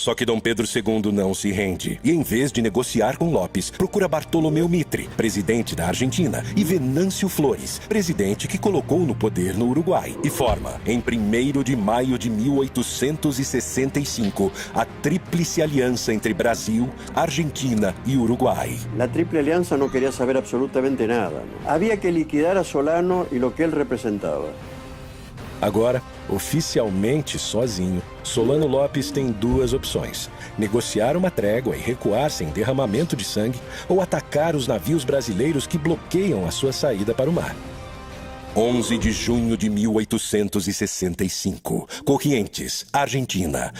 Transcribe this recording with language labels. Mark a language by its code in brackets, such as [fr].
[pt] Só que Dom Pedro II não se rende e, em vez de negociar com Lopes, procura Bartolomeu Mitre, presidente da Argentina, e Venâncio Flores, presidente que colocou no poder no Uruguai, e forma, em 1º de maio de 1865, a Tríplice Aliança entre Brasil, Argentina e Uruguai. [es] La Triple Alianza no quería saber absolutamente nada. Había que liquidar a Solano y lo que él representaba. [pt] Agora, oficialmente sozinho, Solano Lopes tem duas opções: negociar uma trégua e recuar sem derramamento de sangue, ou atacar os navios brasileiros que bloqueiam a sua saída para o mar. 11 de junho de 1865, Corrientes, Argentina.